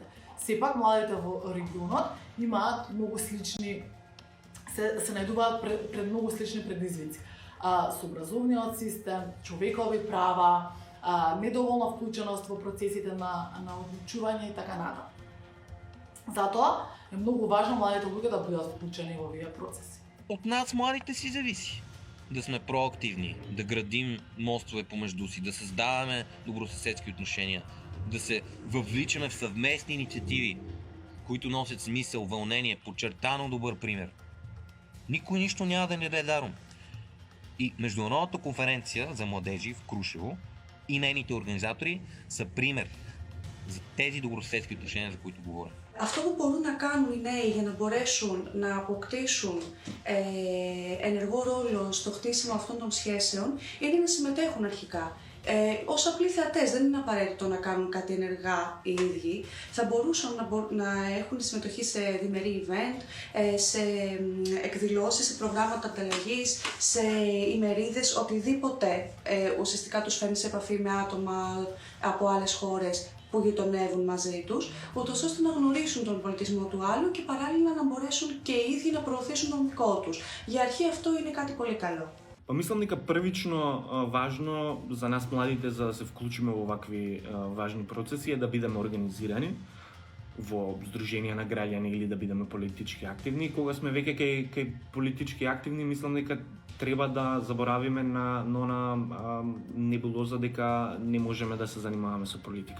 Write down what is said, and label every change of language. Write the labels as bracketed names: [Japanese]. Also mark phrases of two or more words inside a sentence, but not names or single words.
[Macedonian] Сепак младите во регионот имаат многу слични, се најдуваат пред многу слични предизвици. Со образовниот систем, човекови права, недоволна вклученост во процесите на одлучување и така натаму. Затоа е многу важно младите луѓе да бидат вклучени во овие процеси. [Bulgarian] От нас младите си зависи да сме проактивни, да градим мостове помежду си, да създаваме добросъседски отношения, да се въвличаме в съвместни инициативи, които носят смисъл, вълнение, подчертано добър пример. Никой нищо няма да ни даде даром. И Международната конференция за младежи в Крушево и нейните организатори са пример за тези добросъседски отношения, за които говорим. [Greek] Αυτό που μπορούν να κάνουν οι νέοι για να μπορέσουν να αποκτήσουν ενεργό ρόλο στο χτίσιμο αυτών των σχέσεων είναι να συμμετέχουν αρχικά. Ως απλοί θεατές, δεν είναι απαραίτητο να κάνουν κάτι ενεργά οι ίδιοι. Θα μπορούσαν να έχουν συμμετοχή σε διμερή event, σε εκδηλώσεις, σε προγράμματα ανταλλαγής, σε ημερίδες, οτιδήποτε ουσιαστικά τους φέρνει σε επαφή με άτομα από άλλες χώρες που γειτονεύουν μαζί τους, ούτως ώστε να γνωρίσουν τον πολιτισμό του άλλου και παράλληλα να μπορέσουν και οι ίδιοι να προωθήσουν τον δικό τους. Για αρχή αυτό είναι κάτι πολύ καλό. [Macedonian] Па мислам дека првично важно за нас младите за да се вклучиме во вакви важни процеси е да бидеме организирани во здруженија на граѓани или да бидеме политички активни. Кога сме веќе кај политички активни, мислам дека треба да заборавиме на небулоза дека не можеме да се занимаваме со политика.